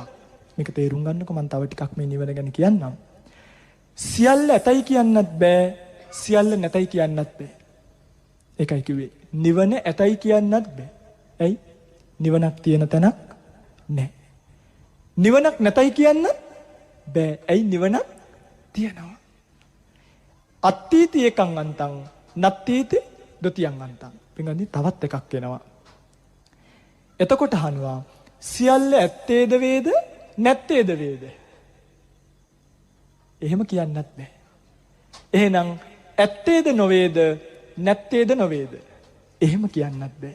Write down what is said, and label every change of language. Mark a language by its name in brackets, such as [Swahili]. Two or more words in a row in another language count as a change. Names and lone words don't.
[Sinhala] මේක තේරුම් ගන්නකො මම තව ටිකක් මේ නිවන ගැන කියන්නම්. සියල්ල ඇතයි කියන්නත් බෑ, සියල්ල නැතයි කියන්නත් බෑ. ඒකයි කිව්වේ නිවන ඇතයි කියන්නත් බෑ. ඇයි? නිවනක් තියෙන තැනක් නැහැ. නිවනක් නැතයි කියන්නත් බෑ. ඇයි? නිවනක් තියෙනවා. [Pali] අත්ථීති ඒකං අන්තං නත්ථීති ဒ ුතියං අන්තං. [Sinhala] පින්වත්නි තවත් එකක් එනවා. එතකොට අහනවා සියල්ල ඇත්තේද වේද නැත්තේද වේද? එහෙම කියන්නත් බෑ. එහෙනම් ඇත්තේද නොවේද නැත්තේද නොවේද? එහෙම කියන්නත් බෑ.